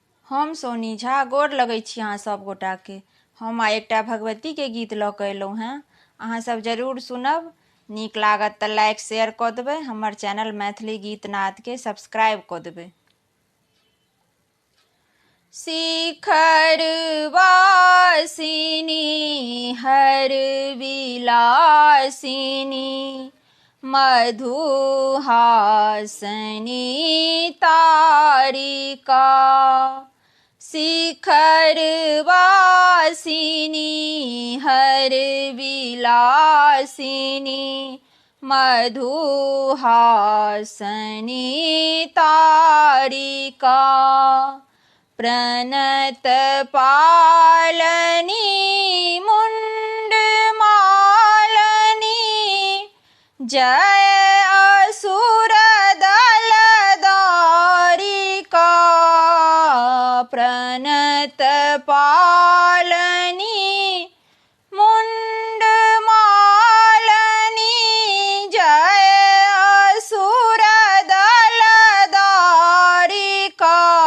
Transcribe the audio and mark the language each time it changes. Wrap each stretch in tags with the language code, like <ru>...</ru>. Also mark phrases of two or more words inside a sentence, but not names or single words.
<mai>हम सोनी झा गोर लगै छी अहाँ सब गोटाके। हम आइ एकटा भगवतीके गीत लऽ कऽ अयलहुँ हेँ। अहाँ सब जरूर सुनब। नीक लागत तऽ</mai> <en>like share</en> <mai>कऽ देबै। हमर चैनल मैथिली गीत नादके सब्सक्राइब कऽ देबै। शिखर वासिनी हर विलासिनी मधुहासनी तारिका। शिखर वासिनी हर विलासिनी मधुहासनी तारिका। प्रणत पालनी मुंडमालनी जय असुर दल दारिका। प्रणत पालनी मुंडमालनी जय असुर दल दारिका।</mai>